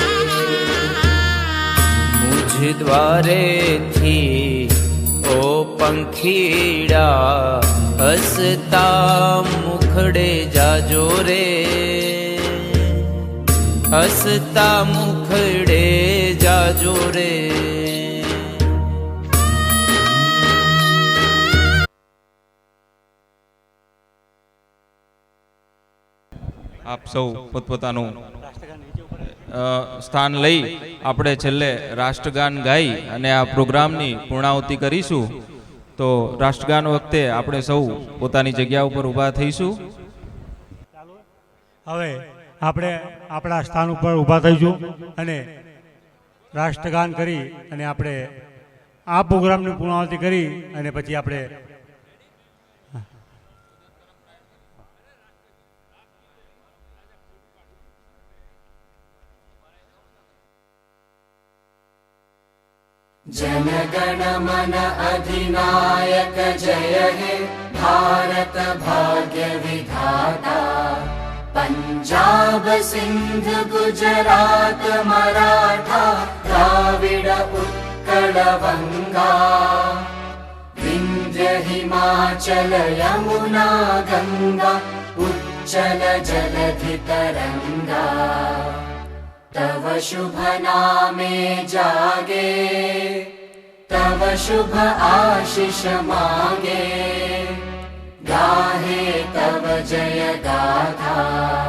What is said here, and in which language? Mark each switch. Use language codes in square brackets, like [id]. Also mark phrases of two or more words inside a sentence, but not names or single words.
[gu] મુજ દ્વારે થી ઓ પંખીડા હસતા મુખડે જાજો રે, હસતા મુખડે જાજો રે, हसता मुखड़े जाजो रे. આપ સૌ પોતપોતાનું સ્થાન લઈ આપણે છેલ્લે રાષ્ટ્રગાન ગાઈ અને આ પ્રોગ્રામની પૂર્ણાહુતિ કરીશું. તો રાષ્ટ્રગાન વખતે આપણે સૌ પોતાની જગ્યા ઉપર ઊભા થઈશું. હવે આપણે આપણા સ્થાન ઉપર ઊભા થઈશું અને રાષ્ટ્રગાન કરી અને આપણે આ પ્રોગ્રામની પૂર્ણાહુતિ કરી અને પછી આપણે [bn] জন গণ মন অধিনায়ক জয় হে ভারত ভাগ্য বিধাতা. পাঞ্জাব সিন্ধ গুজরাত মরাঠা দ্রাবিড় উৎকল বঙ্গা, বিন্ধ্য হিমাচল যমুনা গঙ্গা উচ্চল জলধি তরঙ্গা. তব শুভ নামে জাগে, তব শুভ আশিস মাগে, গাহে তব জয় গাথা.